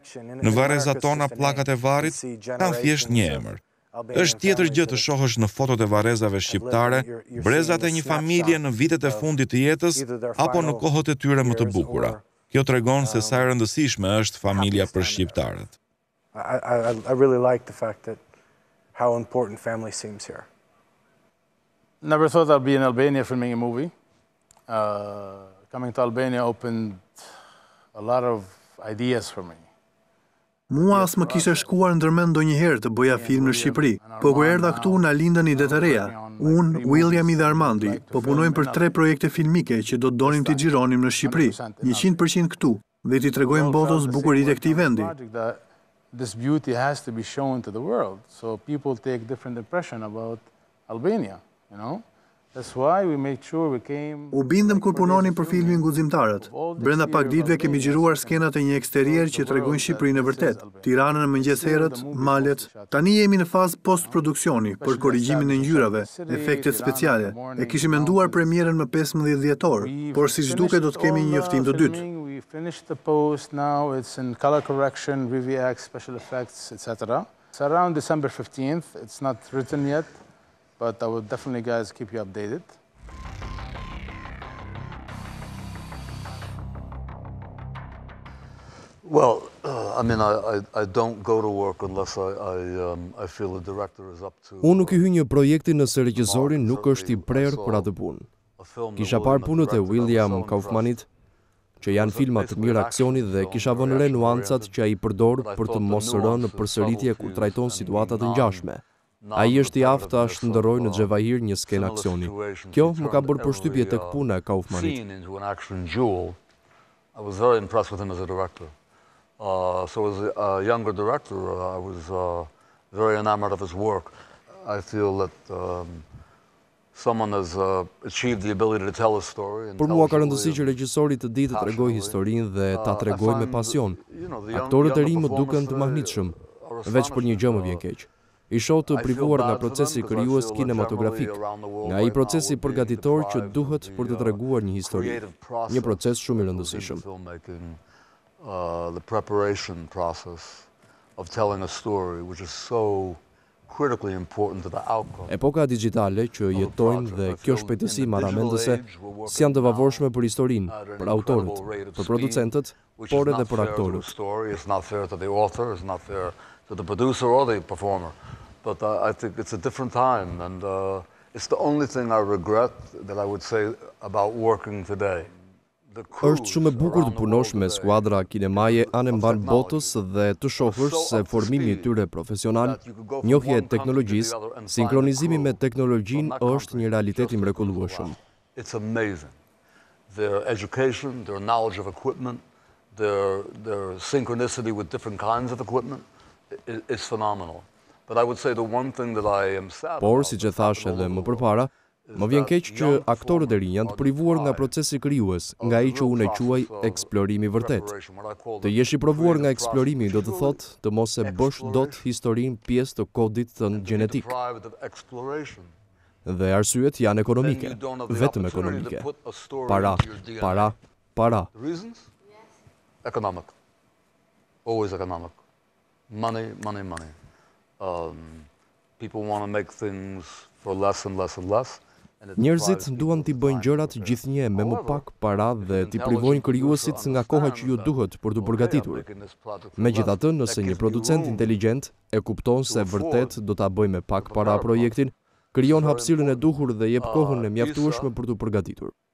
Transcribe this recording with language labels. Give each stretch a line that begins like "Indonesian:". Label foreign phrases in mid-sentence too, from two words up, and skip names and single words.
Albanian: Në varrezat tona plakat e varrit kanë thjesht një emër. Është tjetër gjë të shohësh në fotot e varrezave shqiptare, brezat e një familje në vitet e fundit të jetës apo në kohët e tyre më të bukura. Kjo tregon se sa e rëndësishme është familja për shqiptarët.
English: I really like the fact that how important family seems here. Never thought I'd be in Albania filming a movie. Coming to Albania opened a lot of ideas for me.
Albanian: Mua as më kishe shkuar ndërmend ndonjëherë të bëja film në Shqipëri, po kur erdha këtu na lindën idetë të reja. Unë, Williami dhe Armandi, po punojmë për 3 projekte filmike që do të donim t'i xhironim në Shqipëri, 100% këtu, dhe t'i tregojmë botës bukuritë e këtij vendi.
English: This beauty has to be shown to the world, so people take different impression about Albania, you know? That's why we made sure we came.
Albanian: U bindëm kur punonim për filmin Guzimtarët. Brenda pak ditëve kemi xhiruar skenat e një eksterier që tregojnë Shqipërinë e vërtet. Tiranën në mëngjesherët, malet. Tani jemi në fazë post-produksioni për korrigjimin e ngjyrave, efektet speciale. E kishim menduar premierën më 15 dhjetor, por siç duket do të kemi një njoftim të dytë.
English: We finished the post now, it's in color correction, VFX, special effects, etc. It's around December 15th. It's not written yet. But I will definitely, guys, keep you updated. Well, I mean, I don't go to work unless I feel the director is up to.
Albanian: Unë nuk i hy një projekti nëse regjisorin nuk është i prerë për atë punë. Kisha parë punët e William Kaufmanit, që janë filma të mirë aksioni dhe kisha vënë re nuancat që ai përdor për të mos rënë në përsëritje kur trajton situata të ngjashme. Ai është i aftë ta shndërrojë në xhevahir një skenë aksioni. Kjo më ka bërë përshtypje tek puna e Kaufmanit.
English: I was very impressed with him as a director. So as a younger director, I was very enamored of his work. I feel that someone has achieved the ability to tell a story.
Albanian: Por mua ka rëndësi që regjisori të di të tregojë historinë dhe ta tregojë me pasion. Aktorët e rinj më duken të mahnitshëm, veç për një gjë më vjen keq. I shoh të privuar nga procesi krijues kinematografik, nga ai procesi përgatitor që duhet për të treguar një histori. Një proces shumë i rëndësishëm.
English: The preparation process of telling a story, which is so critically important to the outcome.
Albanian: Epoka digjitale që jetojmë dhe kjo shpejtësi marramendëse si janë të pavarshme për historinë, për autorët, për producentët, por edhe për aktorët.
English: It's not fair to the author, it's not fair to the producer or the performer. But I think it's a different time, and it's the only thing I regret that I would say about working today.
Albanian: Është shumë e bukur të punosh me skuadra kinemaje anë mban botës dhe të shohësh se formimi i tyre profesional, njohja e teknologjisë, sinkronizimi me teknologjinë është një realitet i mrekullueshëm.
English: It's amazing. Their education, their knowledge of equipment, their synchronicity with different kinds of equipment is phenomenal. But I would say the one thing that I am sad.
Albanian: Por siç e thash edhe më përpara, më vjen keq që aktorët e rinj janë të privuar nga procesi krijues, nga ai që unë e quaj eksplorimi vërtet. Të jesh i provuar nga eksplorimi do të thotë të mos e bësh dot historinë pjesë të kodit tënd gjenetik. Dhe arsyet janë ekonomike, vetëm ekonomike. Para.
English: Reasons? Economic. Always economic. Money. People want to make things for less and less.
Albanian: Njerëzit duan t'i bëjnë gjërat gjithnjë me më pak para dhe t'i privojnë krijuesit nga koha që ju duhet për t'u përgatitur. Megjithatë, nëse një producent inteligjent e kupton se vërtet do ta bëjë me pak para projektin, krijon hapësirën e duhur dhe jep kohën e mjaftueshme për t'u përgatitur.